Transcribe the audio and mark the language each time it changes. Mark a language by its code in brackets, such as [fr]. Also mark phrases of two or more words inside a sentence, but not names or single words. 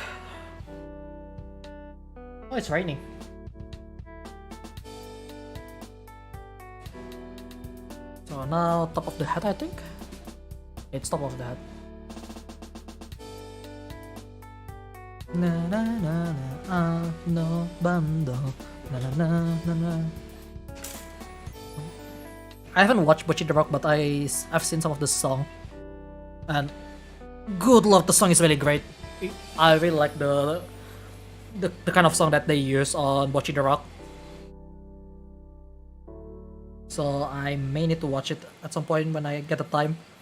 [en] Oh, it's raining. So now top of the hat, I think. It's top of the hat. Na na na na no bando na na na na na. I haven't watched Bocchi the Rock, but I've seen some of the song, and good lord, the song is really great. I really like the kind of song that they use on Bocchi the Rock. So I may need to watch it at some point when I get the time.